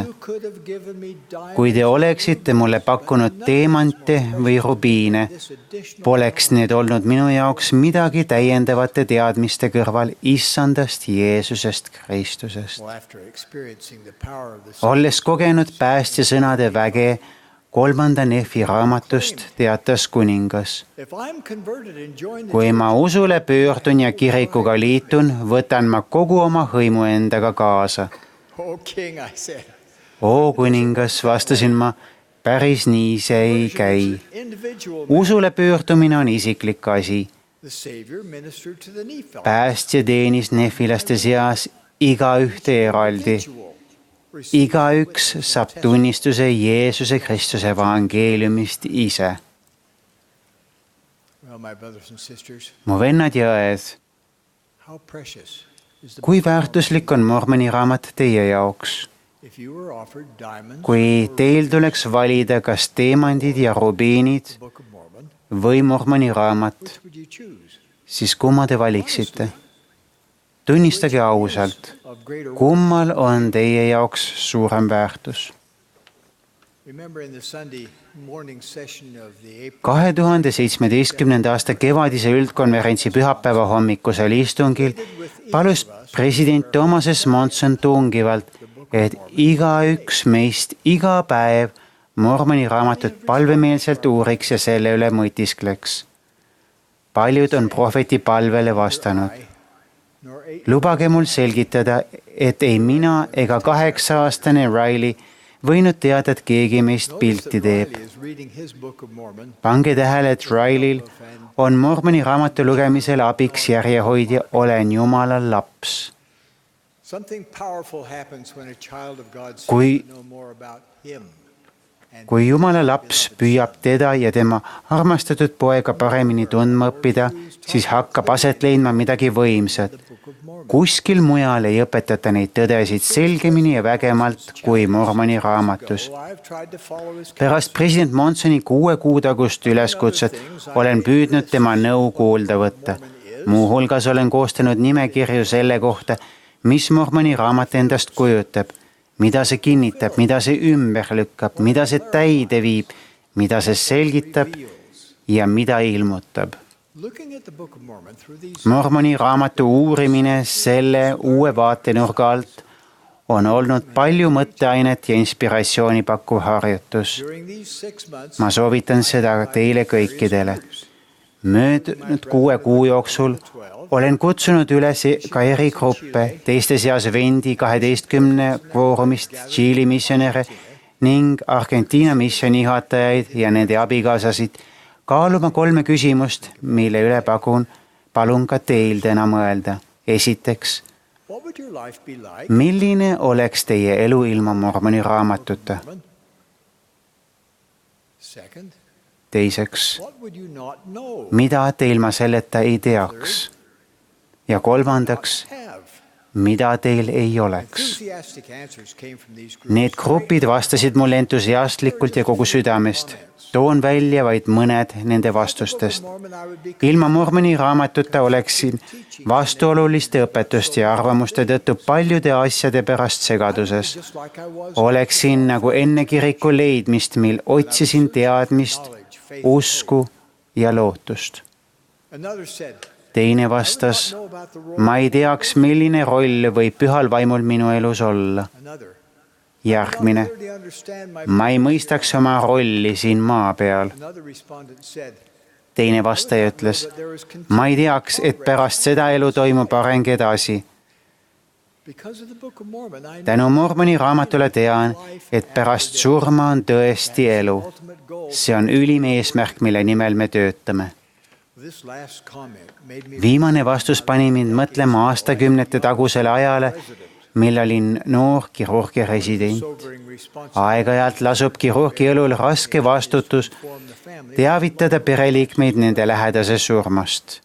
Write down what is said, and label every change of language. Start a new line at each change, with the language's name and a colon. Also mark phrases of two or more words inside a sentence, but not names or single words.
Estonian: Kui te oleksite mulle pakkunud teemante või rubiine, poleks need olnud minu jaoks midagi täiendavate teadmiste kõrval issandast Jeesusest Kristusest. Olles kogenud päästja sõnade väge, 3. Nefi raamatust teatas kuningas.
English: If I'm converted and join the
Estonian: Kui ma usule pöördun ja kirikuga liitun, võtan ma kogu oma hõimu endaga kaasa.
English: Oh, king, I said.
Estonian: Oo kuningas, vastasin ma, päris nii see ei käi.
English: Individual
Estonian: Usule pöördumine on isiklik asi.
English: the Savior ministered to the Nephilim.
Estonian: Päästja teenis nefilaste seas igaühte eraldi. Igaüks saab tunnistuse Jeesuse Kristuse evangeeliumist ise.
English: Well, my brothers and sisters,
Estonian: Mu vennad ja õed,
English: how precious is the
Estonian: kui väärtuslik on Mormoni raamat teie jaoks?
English: if you were offered diamonds
Estonian: Kui teil tuleks valida kas teemandid ja rubiinid
English: Book of Mormon,
Estonian: või Mormoni raamat,
English: which would you choose?
Estonian: siis kumma te valiksite? Tunnistage ausalt,
English: Of greater
Estonian: kummal on teie jaoks suurem väärtus?
English: Remember in the Sunday morning session of the April
Estonian: 2017. aasta kevadise üldkonverentsi pühapäeva hommikusel istungil palus president Thomas S. Monson tungivalt, et igaüks meist iga päev Mormoni raamatut palvemeelselt uuriks ja selle üle mõtiskleks. Paljud on prohveti palvele vastanud.
English: nor 8
Estonian: Lubage mul selgitada, et ei mina ega 8-aastane Riley võinud teada, et keegi meist pilti teeb.
English: Riley is reading his Book of Mormon.
Estonian: Pange tähele, et Riley'l on Mormoni raamatu lugemisel abiks järjehoidja Olen Jumala laps.
English: Something powerful happens when a child of God seeks
Estonian: Kui-
English: to know more about him. And
Estonian: Kui Jumala laps püüab teda ja tema armastatud poega paremini tundma õppida, siis hakkab aset leidma midagi võimsat.
English: the Book of Mormon.
Estonian: Kuskil mujal ei õpetata neid tõdesid selgemini ja vägemalt kui Mormoni raamatus.
English: Oh, I've tried to follow his
Estonian: Pärast president Monsoni 6 kuu tagust üleskutset olen püüdnud tema nõu kuulda võtta. Muuhulgas olen koostanud nimekirju selle kohta, mis Mormoni raamat endast kujutab, mida see kinnitab, mida see ümber lükkab, mida see täide viib, mida see selgitab ja mida ilmutab.
English: Looking at the Book of Mormon through these
Estonian: Mormoni raamatu uurimine selle uue vaatenurga alt on olnud palju mõtteainet ja inspiratsiooni pakkuv harjutus.
English: during these 6 months,
Estonian: Ma soovitan seda teile kõikidele. Möödunud 6 kuu jooksul olen kutsunud üles ka erigruppe, teiste seas Vendi 12 kvoorumist Tšiili missionäre ning Argentiina missiooni juhatajaid ja nende abikaasasid kaaluma 3 küsimust, mille üle palun ka teil täna mõelda. Esiteks,
English: what would your life be like?
Estonian: milline oleks teie elu ilma Mormoni raamatuta?
English: Second,
Estonian: Teiseks,
English: what would you not know?
Estonian: mida te ilma selleta ei teaks? Ja kolmandaks,
English: Have.
Estonian: mida teil ei oleks?
English: Enthusiastic answers came from these groups.
Estonian: Need grupid vastasid mulle entusiastlikult ja kogu südamest. Toon välja vaid mõned nende vastustest.
English: Mormon, I would be
Estonian: Ilma Mormoni raamatuta oleksin vastuoluliste õpetuste ja arvamuste tõttu paljude asjade pärast segaduses.
English: just like I was.
Estonian: Oleksin nagu enne kiriku leidmist, mil otsisin teadmist, usku ja lootust.
English: Another said,
Estonian: Teine vastas,
English: know about the role.
Estonian: ma ei teaks, milline roll võib pühal vaimul minu elus olla.
English: Another,
Estonian: Järgmine,
English: clearly understand my.
Estonian: ma ei mõistaks oma rolli siin maa peal.
English: Another respondent said,
Estonian: Teine vastaja ütles,
English: that there is
Estonian: ma ei teaks, et pärast seda elu toimub areng edasi.
English: because of the Book of Mormon, I know
Estonian: Tänu Mormoni raamatule tean, et pärast surma on tõesti elu.
English: ultimate goal.
Estonian: See on ülim eesmärk, mille nimel me töötame.
English: This last comment made me
Estonian: Viimane vastus pani mind mõtlema aastakümnete tagusele ajale, mil olin noor kirurgi resident.
English: sobering response
Estonian: Aeg-ajalt lasub kirurgi õlul raske vastutus
English: from the family.
Estonian: teavitada pereliikmeid nende lähedase surmast.